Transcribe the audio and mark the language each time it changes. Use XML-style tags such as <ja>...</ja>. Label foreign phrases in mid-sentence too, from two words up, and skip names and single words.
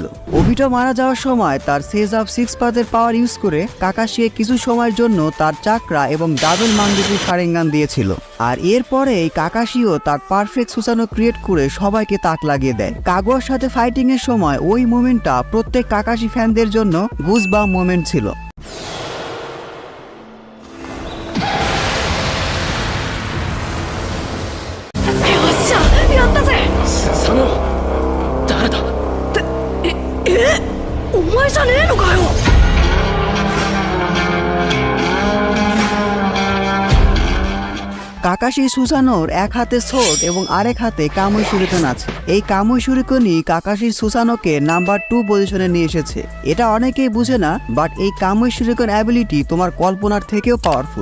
<bn>ওবিটো মারা যাওয়ার সময় তার সেজ অফ 6 পাথের পাওয়ার ইউজ করে কাকাশিকে কিছু সময়ের জন্য তার চাকরা এবং ডাবল মাঙ্গিকু শারিঙ্গান দিয়েছিল, আর এরপরেই কাকাশিও তার পারফেক্ট সুসানো ক্রিয়েট করে সবাইকে তাক লাগিয়ে দেয়। কাগুয়ার সাথে ফাইটিং এর সময় ওই মোমেন্টটা প্রত্যেক কাকাশি ফ্যানদের জন্য</bn> <en>goosebump moment</en> <bn>ছিল।</bn> <ja>佐野誰だお前じゃねえのかよ。</ja> <bn>কাকাশি সুসানোর এক হাতে সোর্ড এবং আরেক হাতে কামুই শুরিকেন আছে। এই কামুই শুরিকেনই কাকাশি সুসানোকে নাম্বার 2 পজিশনে নিয়ে এসেছে। এটা অনেকেই বুঝে না, বাট এই কামুই শুরিকেন অ্যাবিলিটি তোমার কল্পনার থেকেও পাওয়ারফুল।</bn>